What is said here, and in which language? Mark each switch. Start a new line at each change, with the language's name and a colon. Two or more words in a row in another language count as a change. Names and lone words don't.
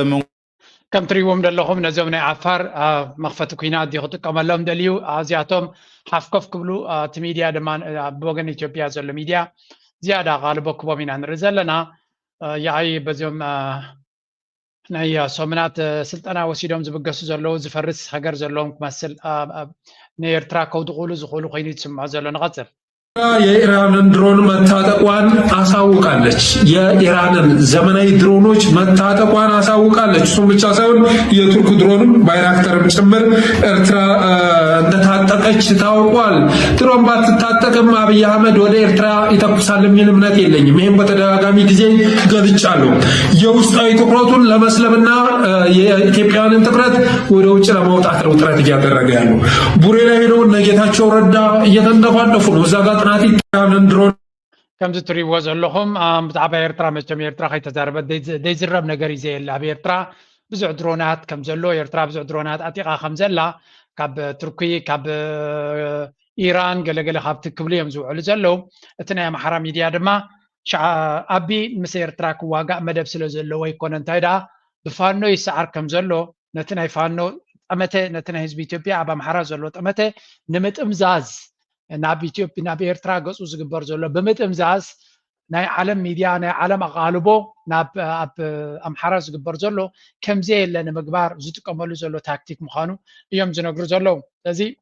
Tigrinya: ከም ትሪእዎም ዘለኹም ነዞም ናይ ዓፋር መኽፈቲ ኩናት ዲ ክጥቀመሎም ደልዩ እዚኣቶም ሓፍኮፍ ክብሉ እቲ ሚድያ ድማ ብወገን ኢትዮጵያ ዘሎ ሚድያ ዝያዳ ቃልቦ ክቦም ኢና ንርኢ ዘለና ያይ በዚኦም ናይ ሶምናት ስልጠና ወሲዶም ዝብገሱ ዘለው ዝፈርስ ሃገር ዘለዎም ክመስል ንኤርትራ ከውድቑሉ ዝኽእሉ ኮይኑ ይስምዖ ዘሎ ንቐፅል
Amharic: የኢራንን ድሮን መታጠቋን አሳውቃለች። የኢራንን ዘመናዊ ድሮኖች መታጠቋን አሳውቃለች። እሱም ብቻ ሳይሆን የቱርክ ድሮንም ባይራክተርም ጭምር ኤርትራ እንደታጠቀች ታውቋል። ድሮን ባትታጠቅም አብይ አህመድ ወደ ኤርትራ ይተኩሳል የሚል እምነት የለኝም። ይህም በተደጋጋሚ ጊዜ ገልጫለሁ። የውስጣዊ ትኩረቱን ለመስለምና የኢትዮጵያውያንን ትኩረት ወደ ውጭ ለማውጣት ነው ጥረት እያደረገ ያለው። ቡሬ ላይ ሄደው እነ ጌታቸው ረዳ እየተንደፋደፉ ነው። እዛ ጋር
Tigrinya: ከምዚ ትሪእዎ ዘለኹም ብዛዕባ ኤርትራ መቸም ኤርትራ ከይተዛረበት ዘይዝረብ ነገር እዩ ዘየላ ኣብ ኤርትራ ብዙሕ ድሮናት ከም ዘሎ ኤርትራ ብዙሕ ድሮናት ኣጢቓ ከም ዘላ ካብ ቱርኪ ካብ ኢራን ገለገለ ካብቲ ክብሉ እዮም ዝውዕሉ ዘለው እቲ ናይ ኣምሓራ ሚድያ ድማ ኣቢ ምስ ኤርትራ ክዋጋእ መደብ ስለ ዘለዎ ይኮነ እንታይ ደኣ ብፋኖ ይሰዓር ከም ዘሎ ነቲ ናይ ፋኖ ጠመተ ነቲ ናይ ህዝቢ ኢትዮጵያ ኣብ ኣምሓራ ዘሎ ጠመተ ንምጥምዛዝ ናብ ኢትዮጵያ ናብ ኤርትራ ገጹ ዝግበር ዘሎ ብምጥምዛዝ ናይ ዓለም ሚድያ ናይ ዓለም ኣቃልቦ ናብ ኣብ ኣምሓራ ዝግበር ዘሎ ከምዚ የለ ንምግባር ዝጥቀመሉ ዘሎ ታክቲክ ምዃኑ እዮም ዝነግሩ ዘለው ስለዚ